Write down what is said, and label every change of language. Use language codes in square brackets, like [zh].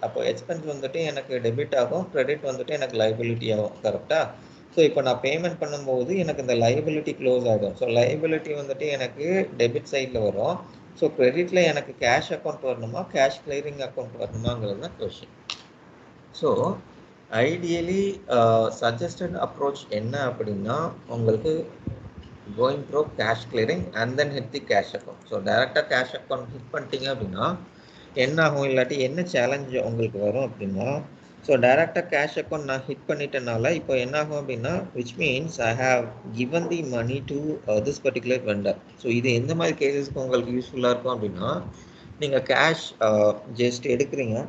[ta] அப்போ எக்ஸ்பென்ஸ் வந்துட்டு எனக்கு டெபிட் ஆகும், கிரெடிட் வந்துட்டு எனக்கு லைபிலிட்டி ஆகும். கரெக்டாக? ஸோ இப்போ நான் பேமெண்ட் பண்ணும்போது எனக்கு இந்த லைபிலிட்டி க்ளோஸ் ஆகிடும். ஸோ லைபிலிட்டி வந்துட்டு எனக்கு டெபிட் சைடில் வரும். ஸோ கிரெடிட்டில் எனக்கு கேஷ் அக்கௌண்ட் வரணுமா கேஷ் கிளியரிங் அக்கௌண்ட் வரணுமாங்கிறது தான் question. [en] so ideally suggested approach [ta] என்ன அப்படின்னா உங்களுக்கு [en] going through cash clearing and then hit the cash account. [ta] So டேரெக்டாக கேஷ் அக்கௌண்ட் ஹிட் பண்ணிட்டீங்க அப்படின்னா என்ன ஆகும், இல்லாட்டி என்ன சேலஞ்சு உங்களுக்கு வரும் அப்படின்னா ஸோ டேரெக்டாக கேஷ் அக்கௌண்ட் நான் ஹிட் பண்ணிட்டனால இப்போ என்ன ஆகும் அப்படின்னா [en] Which means I have given the money to this particular vendor. [ta] So இது எந்த மாதிரி கேசஸ்க்கு உங்களுக்கு யூஸ்ஃபுல்லாக இருக்கும் அப்படின்னா நீங்கள் கேஷ் ஜஸ்ட் எடுக்கிறீங்க.